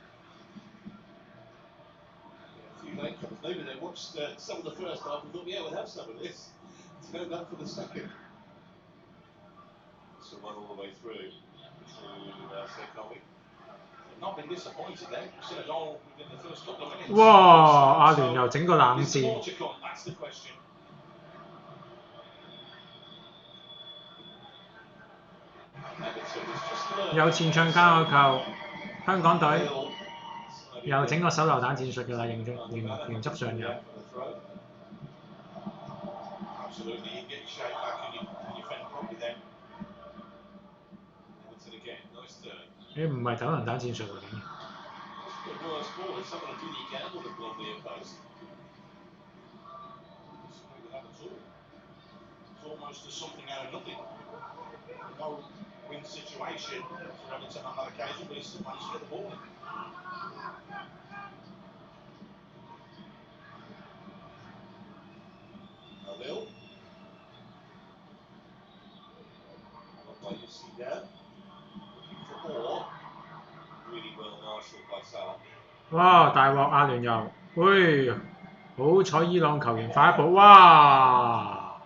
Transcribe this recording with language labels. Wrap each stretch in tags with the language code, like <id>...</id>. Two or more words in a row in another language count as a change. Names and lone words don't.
<en>Yeah, a few late comers. Maybe they watched some of the first half and thought, yeah, we'll have some of this. Turned up for the second. So one all the way through to Sekowi. Not been disappointed then. We've seen a goal within the first couple of minutes.</en> <yue>哇！阿聯又整個冷</yue> <en>Is there</en> <yue>戰。</yue> <en>more to come? That's the question.</en> <yue>有前場交個球，香港隊又整個手榴彈戰術㗎啦，原則上有。</yue> <en>Absolutely, you get your shape back and you fend properly then. Everton again, nice turn.</en> <yue>你唔係手榴彈戰術喎，竟然。</yue> <en>The worst ball if someone had really gambled and gone near post. Disagree with that at all. It's almost as something out of nothing. No win situation for Everton on that occasion, but he still managed to get the ball in. Halil. Not by UCD. Looking for more. Really well marshalled by Salah.</en> <yue>哇！大鑊阿聯酋，喂！好彩伊朗球員快一步，哇！</yue>